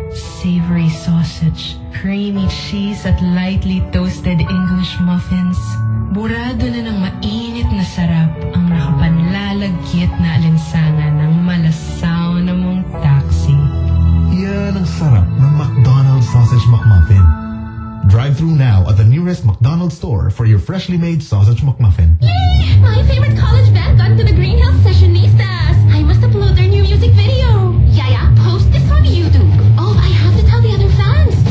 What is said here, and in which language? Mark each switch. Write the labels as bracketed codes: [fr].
[en] Savory sausage, creamy cheese at lightly toasted English muffins. [tl] Burado na ng mainit na sarap ang nakapanlalagkit na alinsangan ng malasaw na mong taxi. Yan ang sarap ng McDonald's Sausage McMuffin. [en] Drive through now at the nearest McDonald's store for your freshly made Sausage McMuffin. Yay! My favorite college band got into the Green Hills Sessionistas! I must upload their new music video! Yaya, post this on YouTube! Oh, I have to tell the other fans!